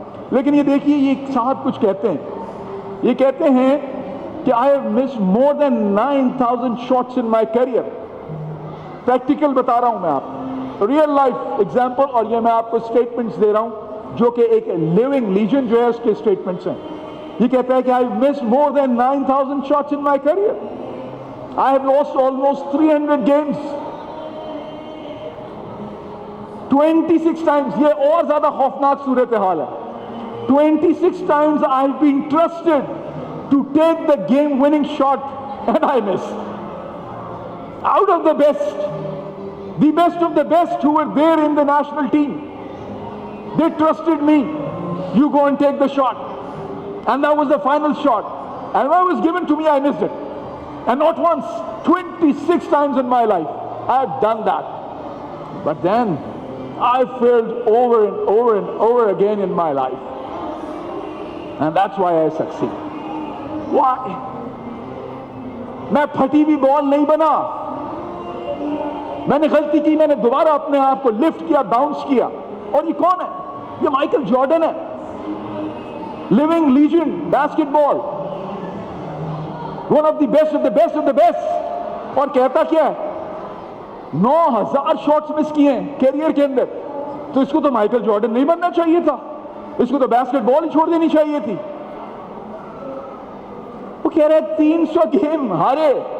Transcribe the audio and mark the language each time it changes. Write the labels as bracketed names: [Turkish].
[Urdu] لیکن یہ دیکھیے, یہ صاحب کچھ کہتے ہیں, یہ کہتے ہیں کہ I have missed more than 9,000 shots in my career. Practical بتا رہا ہوں میں آپ کو, ریئل لائف ایگزامپل, اور یہ میں آپ کو اسٹیٹمنٹس دے رہا ہوں جو کہ ایک لیونگ لیجن جو ہے اس کے اسٹیٹمنٹس ہیں. یہ کہتا ہے کہ I have missed more than 9,000 shots in my career. [English] I have lost almost 300 games. [Urdu] 26 times, یہ اور زیادہ خوفناک صورتحال ہے. [English] 26 times I have been trusted to take the game winning shot and I miss. Out of the best of the best who were there in the national team, they trusted me. You go and take the shot. And that was the final shot. And when it was given to me, I missed it. And not once, 26 times in my life, I have done that. But then, I failed over and over and over again in my life. And that's why I succeed. Why? [Urdu] میں پھٹی ہوئی بال نہیں بنا. میں نے غلطی کی, میں نے دوبارہ اپنے آپ کو لفٹ کیا, باؤنس کیا. اور یہ کون ہے؟ یہ مائیکل جارڈن ہے, living legend basket ball, one of the best of the best of the best. اور کہتا کیا ہے, 9,000 شاٹس مس کیے ہیں کیریئر کے اندر. تو اس کو تو مائیکل جارڈن نہیں بننا چاہیے تھا, اس کو تو باسکٹ بال ہی چھوڑ دینی چاہیے تھی. وہ کہہ رہے 300 گیم ہارے.